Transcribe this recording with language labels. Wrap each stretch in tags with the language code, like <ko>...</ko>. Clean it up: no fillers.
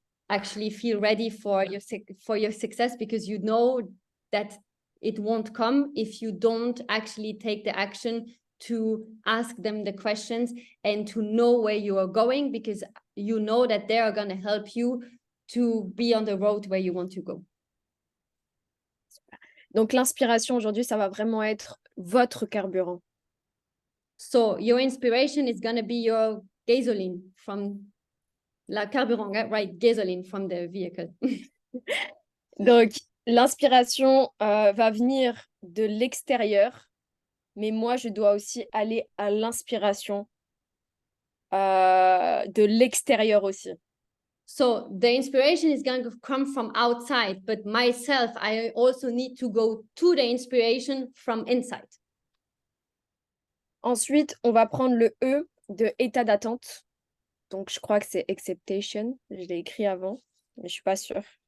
<en>actually feel ready for your success, because you know that it won't come if you don't actually take the action to ask them the questions and to know where you are going, because you know that they are going to help you to be on the road where you want to go.</en> <fr>Donc, l'inspiration aujourd'hui, ça va vraiment être votre carburant.</fr> <en>So your inspiration is going to be your gasoline from</en> <fr>la carburant,</fr> <en>right? Gasoline from the vehicle.</en> <fr>Donc, l'inspiration va venir de l'extérieur, mais moi, je dois aussi aller à l'inspiration de l'extérieur aussi.</fr> <en>So the inspiration is going to come from outside, but myself, I also need to go to the inspiration from inside.</en> <fr>Ensuite, on va prendre le E de état d'attente. Donc, je crois que c'est acceptation. Je l'ai écrit avant, mais je ne suis pas sûre.</fr>